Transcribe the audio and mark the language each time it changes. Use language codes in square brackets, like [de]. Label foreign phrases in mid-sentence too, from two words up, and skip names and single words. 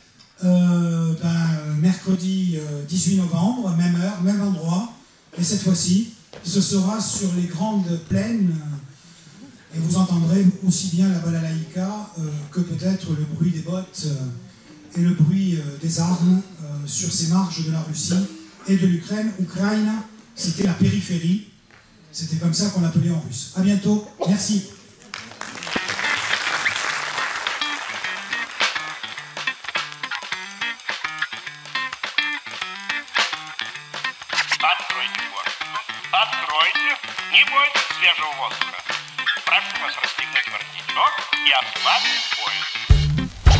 [fr] mercredi 18 novembre, même heure, même endroit, et cette fois-ci, ce sera sur les grandes plaines, et vous entendrez aussi bien la balalaïka que peut-être le bruit des bottes et le bruit des armes sur ces marges de la Russie et de l'Ukraine. Ukraine, c'était la périphérie, c'était comme ça qu'on l'appelait en russe. À bientôt, merci. [ru] Откройте, не бойтесь свежего воздуха. Прошу вас расстегнуть воротничок и ослабить пояс.